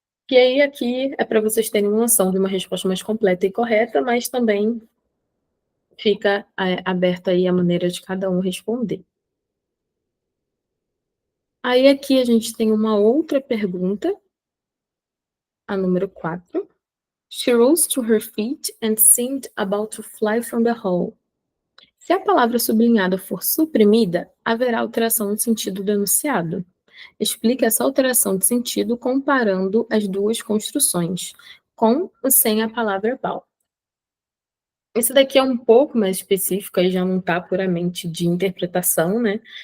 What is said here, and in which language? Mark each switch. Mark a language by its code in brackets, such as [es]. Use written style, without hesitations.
[pt] E aí aqui é para vocês terem uma noção de uma resposta mais completa e correta, mas também fica aberta aí a maneira de cada um responder. Aí aqui a gente tem uma outra pergunta, a número 4. [en] She rose to her feet and seemed about to fly from the hall. [pt] Se a palavra sublinhada for suprimida, haverá alteração no sentido do enunciado. Explique essa alteração de sentido comparando as duas construções, com ou sem a palavra about. Esse daqui é um pouco mais específico, aí já não está puramente de interpretação, né?